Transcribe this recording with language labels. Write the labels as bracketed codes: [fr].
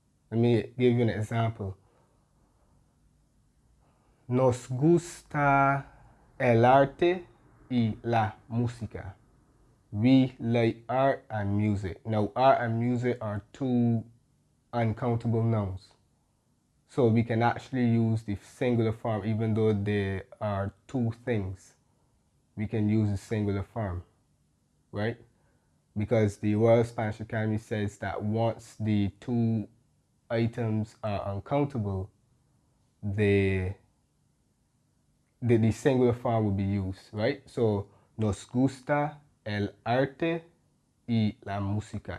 [en] Let me give you an example. [es] Nos gusta el arte y la música. [en] We like art and music. Now, art and music are two uncountable nouns. So we can actually use the singular form even though they are two things. We can use the singular form, right? Because the Royal Spanish Academy says that once the two items are uncountable, the singular form will be used, right? [es] So, nos gusta el arte y la música.